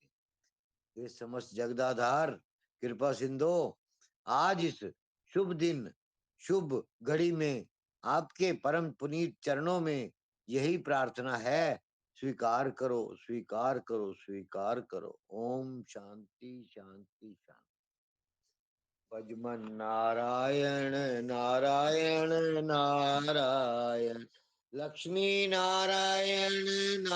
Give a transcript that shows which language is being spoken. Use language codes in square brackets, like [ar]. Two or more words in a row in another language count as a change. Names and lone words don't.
[hi] हे समस्त जगदाधार कृपा सिंधो, आज इस शुभ दिन शुभ घड़ी में आपके परम पुनीत चरणों में यही प्रार्थना है। स्वीकार करो स्वीकार करो स्वीकार करो। [sa] ओम शांति शांति शांति। [hi] भजमन नारायण नारायण नारायण लक्ष्मी नारायण